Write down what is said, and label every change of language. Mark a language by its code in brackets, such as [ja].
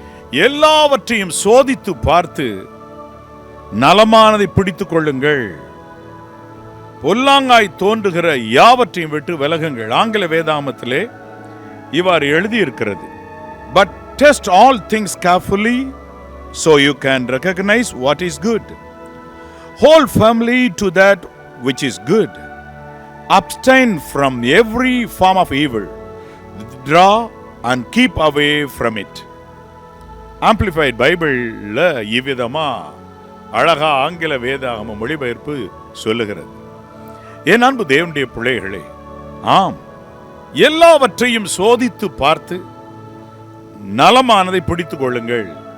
[ta] எல்லாவற்றையும் சோதித்து பார்த்து நலமானதை பிடித்துக் கொள்ளுங்கள். பொல்லாங்காய் தோன்றுகிற யாவற்றையும் விட்டு விலகுங்கள். ஆங்கில வேதாமத்திலே இவ்வாறு எழுதியிருக்கிறது, [en] But test all things carefully so you can recognize what is good. Hold firmly to that which is good. Abstain from every form of evil. Withdraw and keep away from it. [ta] Amplified Bible-ல இவ்விதமா அழகா ஆங்கில வேதாகம மொழிபெயர்ப்பு சொல்லுகிறது. என் அன்பு தேவனுடைய பிள்ளைகளே, ஆம், எல்லாவற்றையும் சோதித்து பார்த்து நலமானதை பிடித்துக் கொள்ளுங்கள்.